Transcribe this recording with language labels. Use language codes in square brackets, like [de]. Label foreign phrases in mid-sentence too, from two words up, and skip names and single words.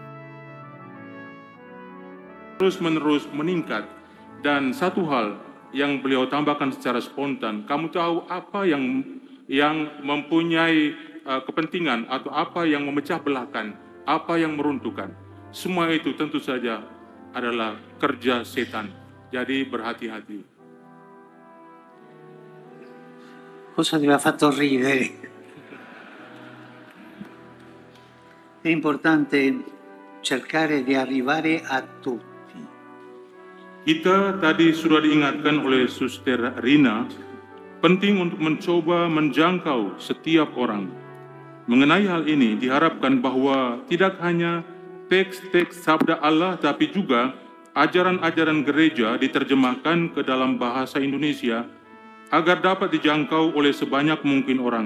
[id] Terus-menerus meningkat, dan satu hal yang beliau tambahkan secara spontan, kamu tahu apa yang mempunyai kepentingan atau apa yang memecah belahkan, apa yang meruntuhkan. Semua itu tentu saja adalah kerja setan. Jadi berhati-hati. [it] Cosa ti ha fatto ridere? È importante cercare di arrivare a tutti. [id] Kita tadi sudah diingatkan oleh Suster Rina penting untuk mencoba menjangkau setiap orang. Mengenai hal ini diharapkan bahwa tidak hanya teks-teks sabda Allah tapi juga ajaran-ajaran gereja diterjemahkan ke dalam bahasa Indonesia agar dapat dijangkau oleh sebanyak mungkin orang.